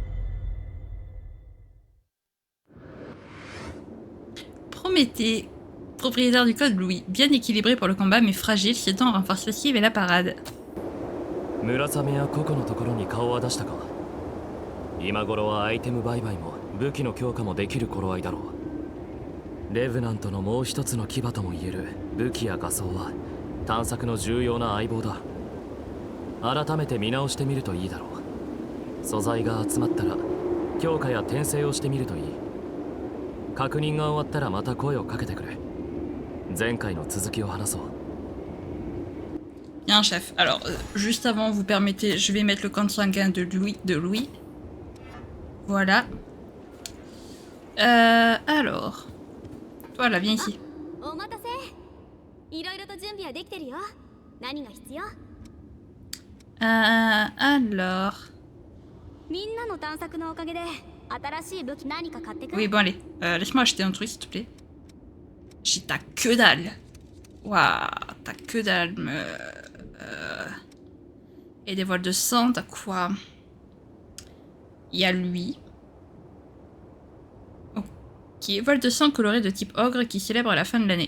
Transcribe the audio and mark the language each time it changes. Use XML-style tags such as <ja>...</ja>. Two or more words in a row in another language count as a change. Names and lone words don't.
<fr>Prométhée, propriétaire du code Louis. Bien équilibré pour le combat, mais fragile, ses dents renforcent l'esquive et la parade.</fr> <ja>村雨や個々のところに顔は出したか。今頃はアイテム売買も武器の強化もできる頃合いだろう。レブナントのもう一つの牙ともいえる武器や画装は探索の重要な相棒だ。改めて見直してみるといいだろう。素材が集まったら強化や転生をしてみるといい。確認が終わったらまた声をかけてくれ。前回の続きを話そう。</ja> <fr>Bien, chef. Alors, juste avant, vous permettez, je vais mettre le compte sanguin de Louis. Voilà. Alors. Voilà, viens ici.</fr> <ja>お待たせ。いろいろと準備はできてるよ。何が必要？</ja> <fr>Alors.</fr> <ja>みんなの探索のおかげで新しい武器何か買ってく？</ja> <fr>Oui, bon, allez. Laisse-moi acheter un truc, s'il te plaît. J'ai ta que dalle. Waouh, ta que dalle. Et des voiles de sang, t'as quoi? Il y a lui. Ok, voile de sang coloré de type ogre qui célèbre la fin de l'année.</fr>